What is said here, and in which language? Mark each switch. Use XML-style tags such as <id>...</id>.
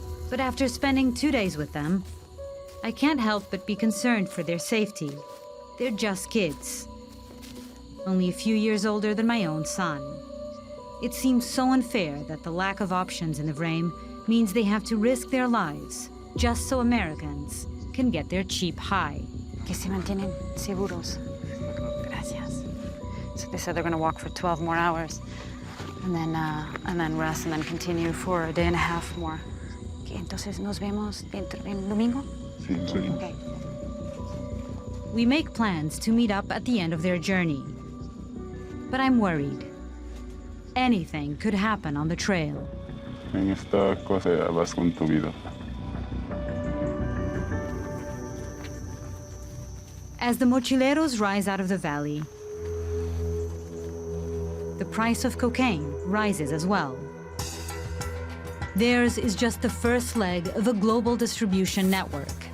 <en>But after spending 2 days with them, I can't help but be concerned for their safety. They're just kids, only a few years older than my own son. It seems so unfair that the lack of options in the Vrame means they have to risk their lives just so Americans can get their cheap high.</en> <es>Que se mantienen seguros. Gracias.</es> <en>So they said they're going to walk for 12 more hours, and then rest, and then continue for a day and a half more.</en> <es>Okay, entonces nos vemos dentro el domingo. Sí, sí.</es> <en>Okay. We make plans to meet up at the end of their journey. But I'm worried. Anything could happen on the trail.</en> <es>En esta cosa vas con tu vida.</es> <en>As the mochileros rise out of the valley, the price of cocaine rises as well. Theirs is just the first leg of a global distribution network.</en>